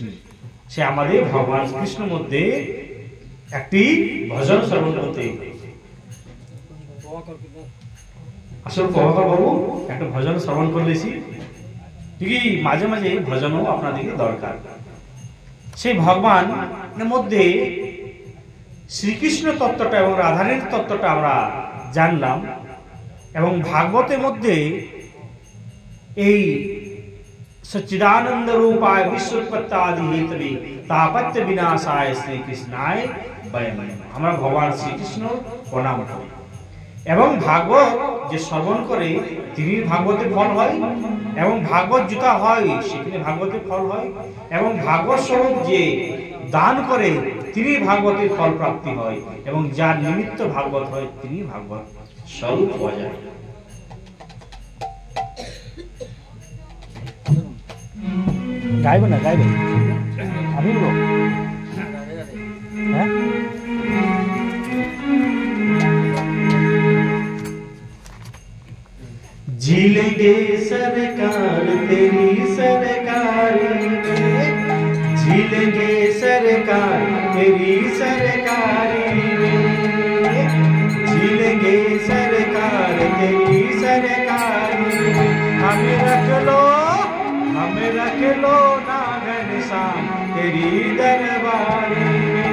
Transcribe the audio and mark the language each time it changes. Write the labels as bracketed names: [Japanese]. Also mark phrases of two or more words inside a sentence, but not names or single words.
[Bangla] সে আমাদের ভগবান কৃষ্ণ মধ্যে একটি ভজন শ্রবণ করতে আসলে প্রভাকর বাবু একটা ভজন শ্রবণ করলেছি, ঠিকই মাঝে মাঝে ভজনও আপনাদেরকে দরকার। সেই ভগবানের মধ্যে শ্রীকৃষ্ণ তত্ত্বটা এবং রাধারানীর তত্ত্বটা আমরা জানলাম, এবং ভাগবতের মধ্যে এই [Sanskrit] सच्चिदानंद रूपाय विश्वोत्पत्ति हेतवे तापत्य विनाशाय श्री कृष्णाय वयम नमः। [Bangla] আমরা ভগবান শ্রীকৃষ্ণ প্রণাম করি এবং ভাগবত যে শ্রবণ করে তিনি ভাগবতের ফল হয় এবং ভাগবত জুতা হয় সেখানে ভাগবতের ফল হয় এবং ভাগবত স্বরূপ যে দান করে তিনি ভাগবতের ফল প্রাপ্তি হয় এবং যার নিমিত্ত ভাগবত হয় তিনি ভাগবত স্বরূপ হয়ে যায়। গাইব না গাইব আমি বলবো হ্যাঁ [Hindi] जी लेंगे सरकार तेरी सरकारी में जी लेंगे सरकार तेरी सरकारी में जी लेंगे सरकार तेरी सरकारी में हमें रख लो ना घनश्याम तेरी दरबारी में।